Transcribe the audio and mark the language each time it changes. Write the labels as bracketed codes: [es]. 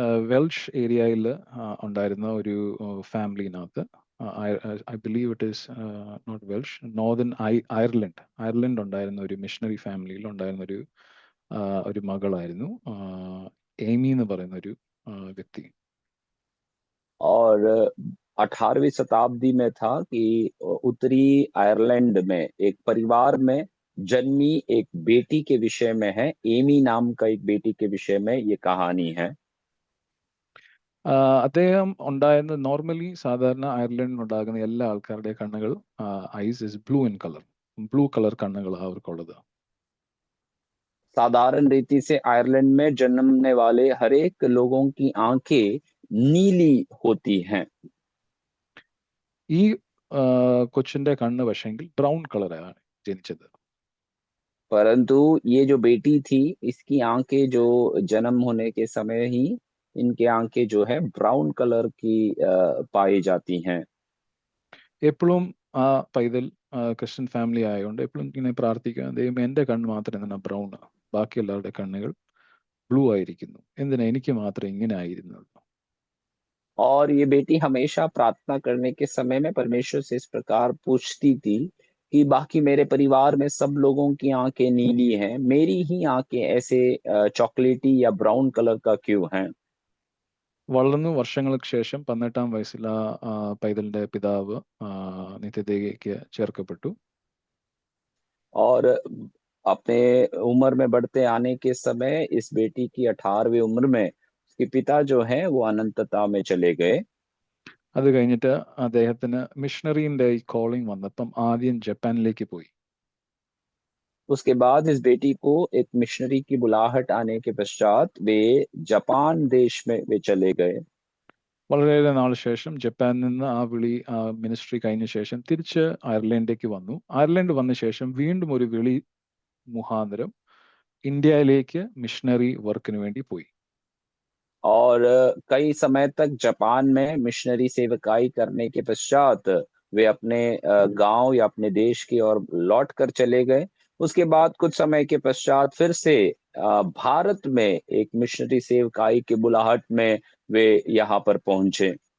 [ml] Welsh ഏരിയയിൽ ഉണ്ടായിരുന്ന ഒരു ഫാമിലിനകത്ത്, [en] I believe it is not Welsh, [ml] northern Ireland ഉണ്ടായിരുന്ന ഒരു മിഷണറി ഫാമിലിയിൽ ഉണ്ടായിരുന്ന ഒരു മകളായിരുന്നു ഏമി എന്ന് പറയുന്ന ഒരു വ്യക്തി. [hi] और 18वीं शताब्दी में था कि उत्तरी आयरलैंड में एक परिवार में जन्मी एक बेटी के विषय में है, एमी नाम का एक बेटी के विषय में ये कहानी है। [ml] അദ്ദേഹം ഉണ്ടായിരുന്ന നോർമലി സാധാരണ അയർലൻഡിൽ ഉണ്ടാകുന്ന എല്ലാ ആൾക്കാരുടെ കണ്ണുകൾ [en] eyes is blue in colour, [ml] blue colour കണ്ണുകളാണ് അവർക്കുള്ളത്. [hi] साधारण रीति से आयरलैंड में जन्मने वाले हर एक लोगों की आंखें नीली होती हैं। [ml] ഈ കൊച്ചിന്റെ കണ്ണ് പക്ഷെങ്കിൽ ബ്രൗൺ കളറാണ് ജനിച്ചത്. [hi] परंतु ये जो बेटी थी, इसकी आंखें जो जन्म होने के समय ही इनकी आंखें जो है ब्राउन कलर की पाई जाती हैं। [ml] എപ്പോഴും ആ പൈതൽ ക്രിസ്ത്യൻ ഫാമിലി ആയതുകൊണ്ട് എപ്പോഴും ഇങ്ങനെ പ്രാർത്ഥിക്കുക, ദൈവമേ എൻ്റെ കണ്ണ് മാത്രം എന്തിനാ ബ്രൗൺ. ബാക്കി എല്ലാവരുടെ കണ്ണുകൾ ബ്ലൂ ആയിരിക്കുന്നു, എന്തിനാ എനിക്ക് മാത്രം ഇങ്ങനെ ആയിരുന്നത്? [hi] और ये बेटी हमेशा प्रार्थना करने के समय में परमेश्वर से इस प्रकार पूछती थी कि बाकी मेरे परिवार में सब लोगों की आंखें नीली हैं, मेरी ही आंखें ऐसे चॉकलेटी या ब्राउन कलर का क्यों हैं? [ml] വളർന്നു വർഷങ്ങൾക്ക് ശേഷം 18-ാം വയസ്സിൽ പൈതലിന്റെ പിതാവ് നിത്യതയിലേക്ക് ചേർക്കപ്പെട്ടു. [hi] और अपने उम्र में बढ़ते आने के समय इस बेटी की 18वीं उम्र में उसके पिता जो हैं वो अनंतता में चले गए। [ml] അത് കഴിഞ്ഞിട്ട് അദ്ദേഹത്തിന് മിഷണറിന്റെ ഈ കോളിംഗ് वന്നപ്പം ആദ്യം ജപ്പാനിലേക്ക് പോയി. [hi] उसके बाद इस बेटी को एक मिशनरी की बुलाहट आने के पश्चात वे जापान देश में वे चले गए। [ml] വളരെയേറെ നാൾ ശേഷം ജപ്പാനിൽ നിന്ന് ആ വിളി മിനിസ്ട്രി കഴിഞ്ഞ ശേഷം തിരിച്ച് അയർലൻഡിലേക്ക് വന്നു. അയർലൻഡ് വന്ന ശേഷം വീണ്ടും ഒരു വിളി മുഖാന്തരം ഇന്ത്യയിലേക്ക് മിഷണറി വർക്കിന് വേണ്ടി പോയി. [hi] और कई समय तक जापान में मिशनरी सेवकाई करने के पश्चात वे अपने गांव या अपने देश की ओर लौट कर चले गए। उसके बाद कुछ समय के पश्चात फिर से भारत में एक मिशनरी सेवकाई की बुलाहट में वे यहाँ पर पहुंचे।